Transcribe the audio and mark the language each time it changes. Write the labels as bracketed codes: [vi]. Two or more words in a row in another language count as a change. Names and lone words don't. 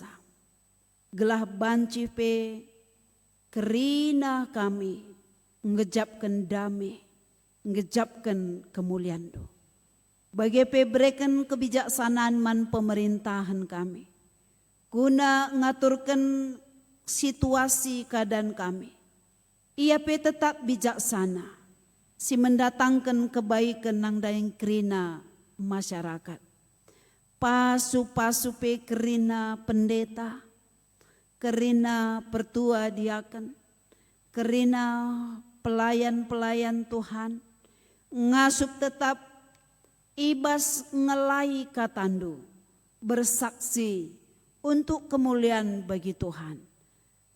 [btx] Gelah banci pe kerina kami ngejapkan damai, ngejapkan kemuliaan do. [id] Bagepe berikan kebijaksanaan man pemerintahan kami. Guna ngaturkan situasi keadaan kami. Ia pe tetap bijaksana. Si mendatangkan kebaikan nang dayang kerina masyarakat. [btx] Pasu-pasu pe kerina pendeta. Kerina pertua diaken, kerina pelayan-pelayan Tuhan, ngasup tetap ibas ngelai katandu, [id] bersaksi untuk kemuliaan bagi Tuhan.